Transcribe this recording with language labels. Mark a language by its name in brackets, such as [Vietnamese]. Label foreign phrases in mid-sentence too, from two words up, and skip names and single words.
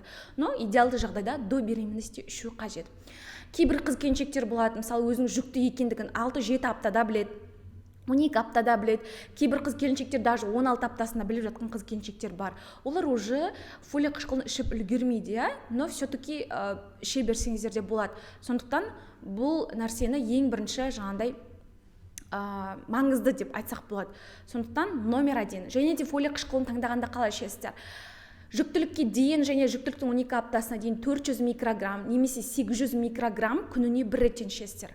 [Kazakh] Но идеалды жағдайда [Russian] до беременности [Kazakh] ішу қажет. Кейбір қыз-келіншектер болады, мысалы өзінің жүкті екендігін 6-7 аптада біледі, 12 аптада біледі. Кейбір қыз-келіншектер даже 16 аптасында біліп жатқан қыз-келіншектер бар. Олар уже фолий қышқылын ішіп үлгермейді, [Russian] но все-таки [Kazakh] іше берсеңіздер де болады. Сондықтан бұл нәрсені ең бірінші жаңағыдай маңызды деп айтсақ болады. Сондықтан номер 1. Және де фолий қышқылын таңдағанда қалай ішесіздер? Жүктілікке дейін және жүктіліктің 12 аптасына дейін 400 микрограмм немесе 800 микрограмм күніне бір реттен ішесіздер.